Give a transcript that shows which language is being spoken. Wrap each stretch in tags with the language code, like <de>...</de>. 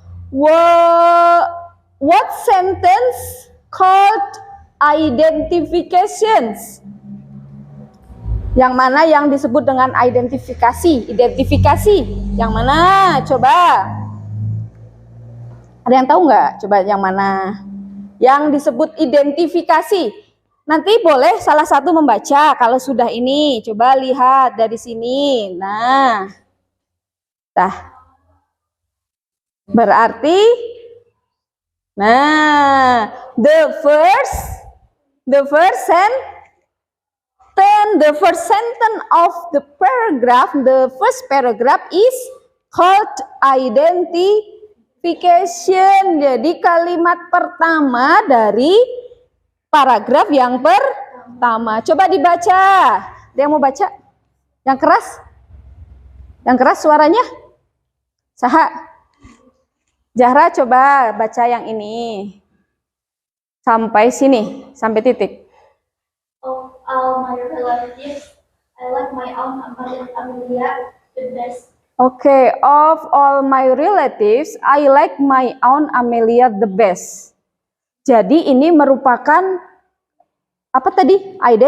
<en>What sentence called identifications?</en> <id>Yang mana yang disebut dengan identifikasi? Identifikasi. Yang mana? Coba. Ada yang tahu nggak? Coba yang mana? Yang disebut identifikasi. Nanti boleh salah satu membaca kalau sudah ini. Coba lihat dari sini. Nah. Berarti</id> <en>the first sentence of the paragraph, the first paragraph is called identification.</en> <id>Jadi kalimat pertama dari paragraf yang pertama. Coba dibaca. Ada yang mau baca? Yang keras? Yang keras suaranya? Saha? Zahra coba baca yang ini. Sampai sini, sampai titik.</id> <en>Of all my relatives, I like my own Amelia the best. Okay, of all my relatives, I like my own Amelia the best.</en> <id>Jadi ini merupakan apa tadi?</id>